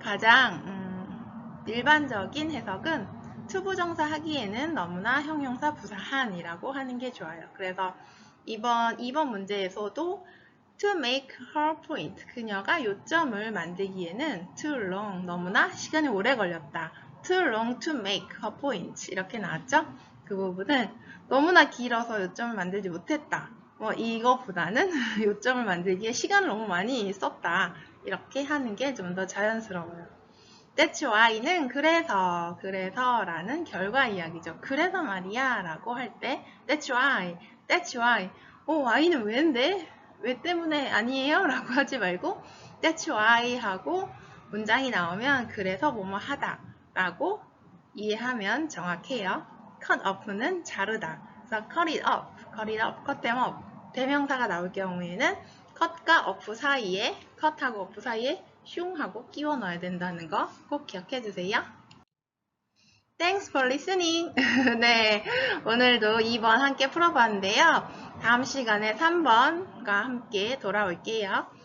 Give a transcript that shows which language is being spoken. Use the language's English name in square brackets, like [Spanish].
[Korean] 가장 일반적인 해석은 to 부정사 하기에는 너무나 형용사 부사한이라고 하는 게 좋아요. 그래서 이번 문제에서도 [English] to make her point, [Korean] 그녀가 요점을 만들기에는 too long, 너무나 시간이 오래 걸렸다. [English] too long to make her point, [Korean] 이렇게 나왔죠? 그 부분은 너무나 길어서 요점을 만들지 못했다. 뭐 이거보다는 요점을 만들기에 시간을 너무 많이 썼다. 이렇게 하는 게 좀 더 자연스러워요. That's why는 그래서라는 결과 이야기죠. 그래서 말이야 라고 할 때 That's why why는 왜인데? 왜 때문에 아니에요? 라고 하지 말고 That's why 하고 문장이 나오면 그래서 뭐뭐 하다 라고 이해하면 정확해요. cut off는 자르다. 그래서 cut it up, cut them up. 대명사가 나올 경우에는 cut과 off 사이에, cut하고 off 사이에 슝하고 끼워 넣어야 된다는 거 꼭 기억해 주세요. [English] Thanks for listening. [Korean] 네, 오늘도 2번 함께 풀어봤는데요. 다음 시간에 3번과 함께 돌아올게요.